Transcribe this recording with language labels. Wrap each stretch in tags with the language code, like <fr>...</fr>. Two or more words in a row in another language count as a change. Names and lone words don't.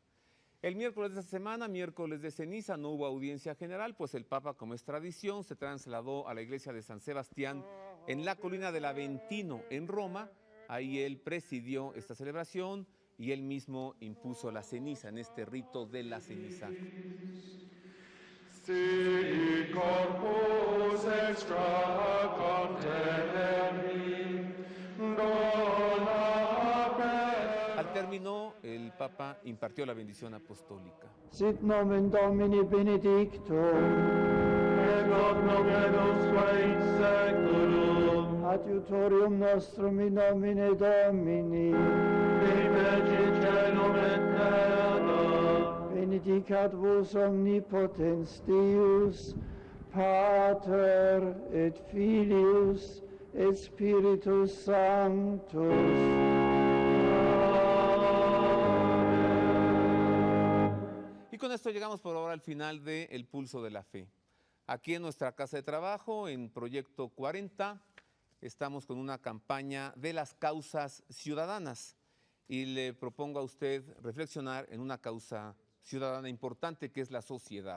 <es>El miércoles de esta semana, miércoles de ceniza, no hubo audiencia general, pues el Papa, como es tradición, se trasladó a la iglesia de San Sebastián en la colina del Aventino, en Roma. Ahí él presidió esta celebración y él mismo impuso la ceniza en este rito de la ceniza. Si corpus extra contemni Al término, el Papa impartió la bendición apostólica.</es> <la>Sit nomen Domini benedictum. hoc nunc et usque in seculum. Adiutorium nostrum in nomine Domini. Qui fecit caelum et terra. Benedicat vos omnipotens Deus, Pater et Filius et Spiritus Sanctus.</la> <es>Y con esto llegamos por ahora al final de El Pulso de la Fe. Aquí en nuestra casa de trabajo, en Proyecto 40, estamos con una campaña de las causas ciudadanas y le propongo a usted reflexionar en una causa ciudadana importante que es la sociedad.</es>